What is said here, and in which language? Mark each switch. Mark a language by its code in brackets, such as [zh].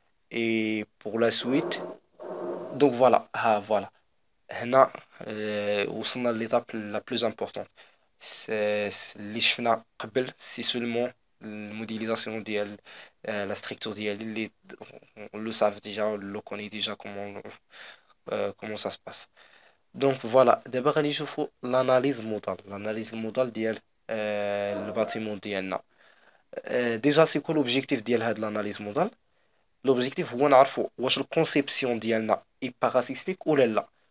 [fr] Et pour la suite, donc voilà, voilà. [ar] هنا وصلنا للإيتاب لا بلوز امبورطون. اللي شفنا قبل سي سولمون الموديليزاسيون ديال لا ستركتور ديالي اللي [fr] on le savait déjà, on le connaît déjà comment ça se passe. Donc voilà, [ar] دابا غادي نشوفوا l'analyse modale ديال الباتيمون ديالنا. ديجا سي كو لوبجيكتيف ديال هاد l'analyse modale. لوبجيكتيف هو نعرفوا واش الكونسيبسيون ديالنا اي باراسيسميك ولا لا.